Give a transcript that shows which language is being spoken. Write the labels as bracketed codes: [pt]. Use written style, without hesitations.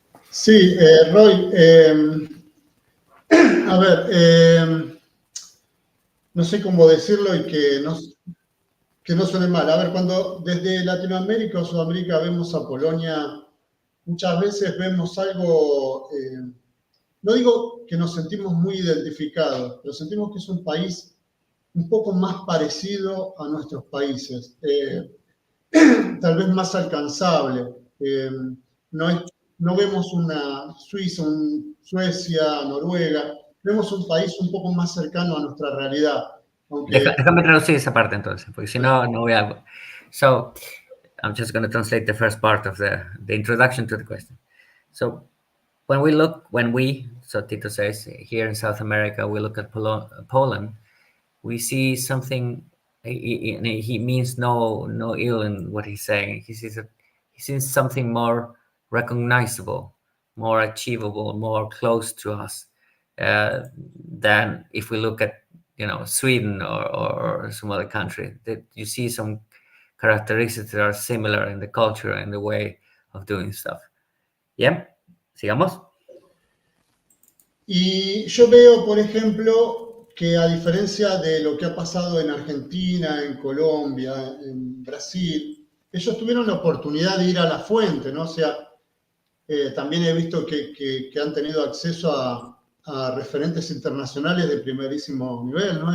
[es] Sí, Roy, a ver, no sé cómo decirlo y que no suene mal. A ver, cuando desde Latinoamérica o Sudamérica vemos a Polonia, muchas veces vemos algo, no digo que nos sentimos muy identificados, pero sentimos que es un país un poco más parecido a nuestros países, tal vez más alcanzable. No vemos una Suiza, Suecia, Noruega, vemos un país un poco más cercano a nuestra realidad. Déjame traducir esa parte entonces, porque si no voy a... [en] So, I'm just going to translate the first part of the introduction to the question. So, when we, so Tito says, here in South America, we look at Poland, we see something. He means no ill in what he's saying. He sees something more recognizable, more achievable, more close to us than if we look at Sweden or some other country. That you see some characteristics that are similar in the culture and the way of doing stuff. [es] Yeah, sigamos. Y yo veo, por ejemplo, que a diferencia de lo que ha pasado en Argentina, en Colombia, en Brasil, ellos tuvieron la oportunidad de ir a la fuente, ¿no? O sea, también he visto que han tenido acceso a referentes internacionales de primerísimo nivel, ¿no?